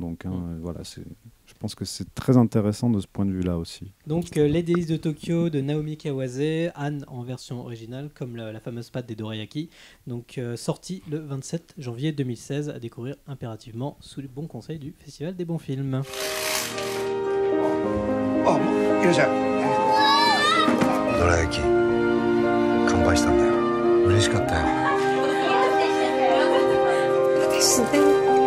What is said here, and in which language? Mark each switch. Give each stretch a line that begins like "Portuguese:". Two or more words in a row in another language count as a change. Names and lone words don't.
French: Donc voilà, je pense que c'est très intéressant de ce point de vue-là aussi. Donc Les Délices de Tokyo de Naomi Kawase, Anne en version originale, comme la fameuse pâte des dorayaki. Donc sorti le 27 janvier 2016, à découvrir impérativement sous les bons conseils du Festival des bons films.
Japanese: Oh, いらっしゃい。どら焼き乾杯したんだよ。嬉しかったよ。ですね。